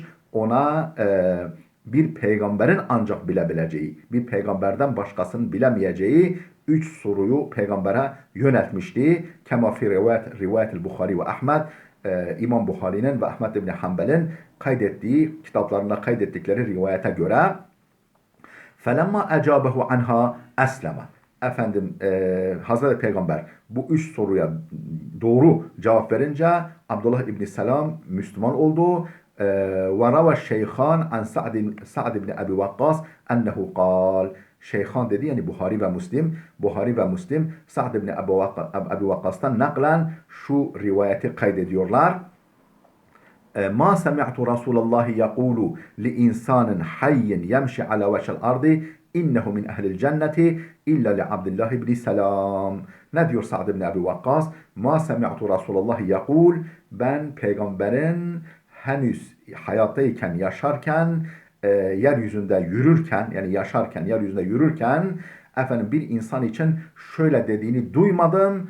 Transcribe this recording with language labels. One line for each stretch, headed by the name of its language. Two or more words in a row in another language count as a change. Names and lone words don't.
Turkish: Ona bir peygamberin ancak bilebileceği, bir peygamberden başkasının bilemeyeceği üç soruyu peygambere yöneltmişti.
Arabic: كما في رواية البخاري وأحمد,
Turkish: İmam Bukhari'nin ve Ahmed İbni Hanbel'in kaydettiği, kitaplarında kaydettikleri rivayete göre
Arabic: فَلَمَّا اَجَابَهُ عَنْهَا اَسْلَمَ.
Turkish: Efendim Hazreti Peygamber bu üç soruya doğru cevap verince Abdullah İbni Selam Müslüman oldu.
Arabic: وَرَوَى الشَّيْخَانِ عَنْ سَعْدِ بْنِ أَبِي وَقَّاسِ أَنَّهُ قَالَ.
Turkish: Şeyhan dedi yani Buhari ve Müslim. Buhari ve Müslim Sa'd ibn Ebi Vakkas'tan naklen şu rivayeti kaydediyorlar.
Arabic: ما سمعت رسول الله يقول لإنسان حي يمشي على وجه الأرض إنه من أهل الجنة إلا لعبد الله بن سلام.
Turkish: Ne diyor Sa'd ibn Ebi Vakkas?
Arabic: ما سمعت رسول الله يقول.
Turkish: Ben peygamberin henüz hayattayken, yaşarken, yeryüzünde yürürken, yani yaşarken, yeryüzünde yürürken efendim bir insan için şöyle dediğini duymadım.